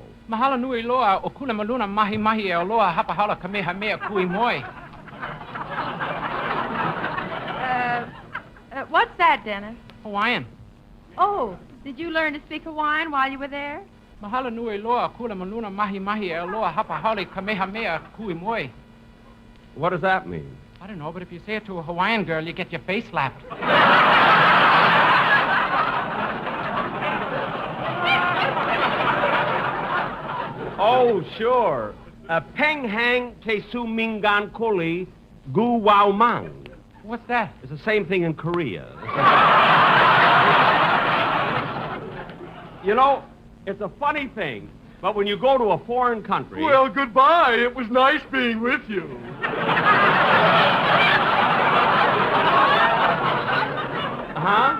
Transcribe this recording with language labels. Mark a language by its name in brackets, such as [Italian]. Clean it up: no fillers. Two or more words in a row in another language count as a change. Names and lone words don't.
[English] Mahala nui loa o kula maluna mahi mahi e o loa hapahala kamehameha kui moi. What's that, Dennis? Hawaiian. Oh, did you learn to speak Hawaiian while you were there? Mahala nui loa kula maluna mahi mahi e o loa hapahala kamehameha kui moi. What does that mean? I don't know, but if you say it to a Hawaiian girl, you get your face slapped. Oh, sure. Peng hang te su mingan koli gu wao mang. What's that? It's the same thing in Korea. You know, it's a funny thing, but when you go to a foreign country... Well, goodbye. It was nice being with you. Huh?